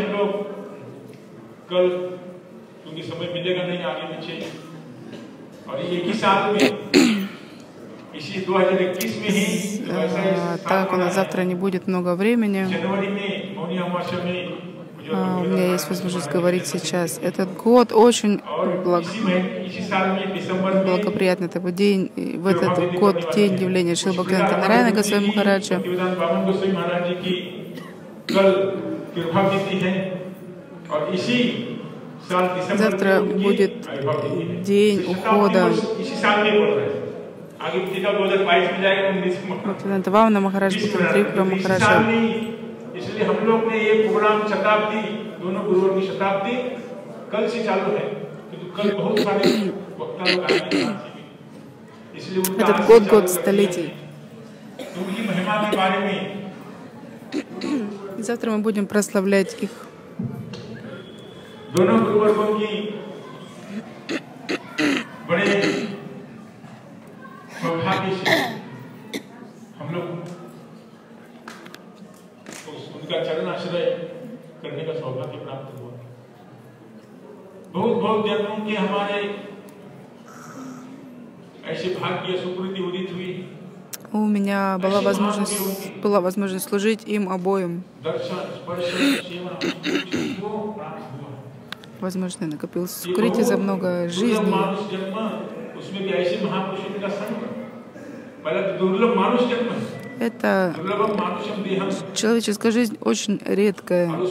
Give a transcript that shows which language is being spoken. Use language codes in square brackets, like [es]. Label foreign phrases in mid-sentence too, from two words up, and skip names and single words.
[hi] लोग कल, क्योंकि समय मिलेगा नहीं आगे पीछे, और एक ही साल में इसी 2021 में ही [ru] так как у нас завтра не будет много времени, [hi] जनवरी में मौनी अमावस्या में [ru] у меня есть возможность говорить сейчас. Этот год очень благоприятный. Это день, в этот год день явления Шрила Бхактивинода Нараяна Госвами Махараджа. Завтра будет день ухода Бхактивинода Вамана Махараджа, Трипура Махараджа. [hi] इसलिए हम लोग ने ये प्रोग्राम शताब्दी, दोनों गुरुओं की शताब्दी कल से चालू है, क्योंकि कल बहुत सारे वक्ता लोग आएंगे, इसलिए [ru] Этот год столетий. [hi] उनकी महिमा के बारे में [ru] завтра мы будем прославлять их. [hi] दोनों गुरुवर्गों की बड़े सौभाग्य से हम लोग उनका चरण आश्रय करने का सौभाग्य प्राप्त हुआ। बहुत बहुत जन्मों के हमारे ऐसे भाग्य सुकृति उदित हुई। [ru] У меня была возможность служить им обоим. Возможно, я накопил сукрити за много жизней. Это человеческая жизнь очень редкая.